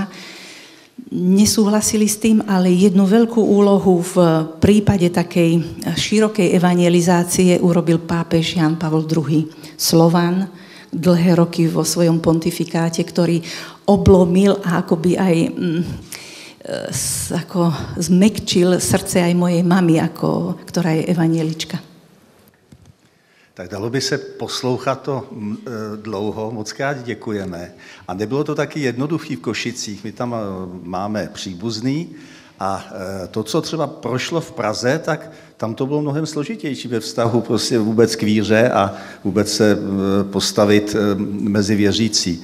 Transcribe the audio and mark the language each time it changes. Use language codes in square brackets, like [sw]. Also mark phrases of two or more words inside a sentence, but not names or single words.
[sk] Nesúhlasili s tým, ale jednu veľkú úlohu v prípade takej širokej evangelizácie urobil pápež Ján Pavol II. Slovan, dlhé roky vo svojom pontifikáte, ktorý oblomil a akoby aj ako zmekčil srdce aj mojej mamy, ktorá je evangelička. [cs] Tak dalo by se poslouchat to dlouho, moc krát děkujeme. A nebylo to taky jednoduchý v Košicích, my tam máme příbuzný a to, co třeba prošlo v Praze, tak tam to bylo mnohem složitější ve vztahu prostě vůbec k víře a vůbec se postavit mezi věřící.